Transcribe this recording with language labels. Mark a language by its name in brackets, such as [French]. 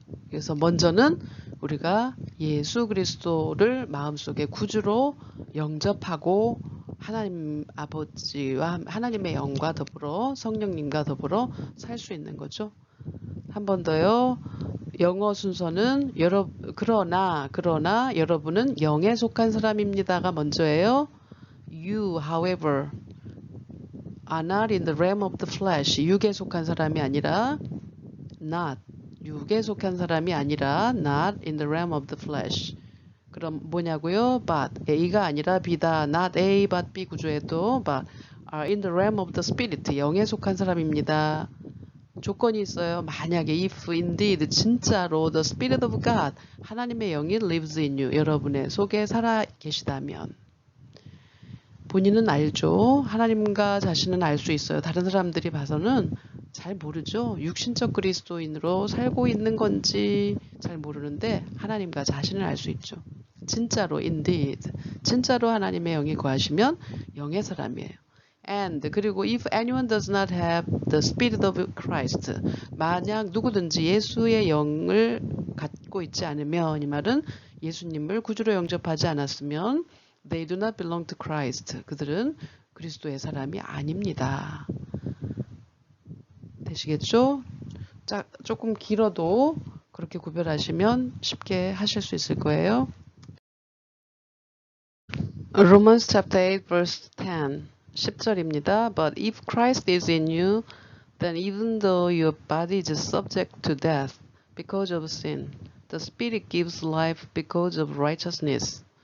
[Korean] 그래서 먼저는 우리가 예수 그리스도를 마음속에 구주로 영접하고 하나님 아버지와 하나님의 영과 더불어 성령님과 더불어 살 수 있는 거죠. 한 번 더요. 영어 순서는 그러나 여러분은 영에 속한 사람입니다가 먼저예요. [English] You, however, are not in the realm of the flesh. [Korean] 육에 속한 사람이 아니라 not. 육에 속한 사람이 아니라 [English] not in the realm of the flesh. [Korean] 그럼 뭐냐고요? But A가 아니라 B다. [English] Not A, but B 구조에도 but are in the realm of the spirit. [Korean] 영에 속한 사람입니다. 조건이 있어요. 만약에 [English] if indeed [Korean] 진짜로 [English] the spirit of God [Korean] 하나님의 영이 [English] lives in you [Korean] 여러분의 속에 살아 계시다면 본인은 알죠. 하나님과 자신은 알 수 있어요. 다른 사람들이 봐서는 잘 모르죠. 육신적 그리스도인으로 살고 있는 건지 잘 모르는데 하나님과 자신을 알 수 있죠. 진짜로 indeed 진짜로 하나님의 영이 거하시면 영의 사람이에요. And 그리고 [English] if anyone does not have the spirit of Christ [Korean] 만약 누구든지 예수의 영을 갖고 있지 않으면 이 말은 예수님을 구주로 영접하지 않았으면 [English] they do not belong to Christ [Korean] 그들은 그리스도의 사람이 아닙니다. 되시겠죠? 조금 길어도 그렇게 구별하시면 쉽게 하실 수 있을 거예요. [English] Romans chapter 8 verse 10 [Korean] 10절입니다. [English] But if Christ is in you, then even though your body is subject to death because of sin, the Spirit gives life because of righteousness.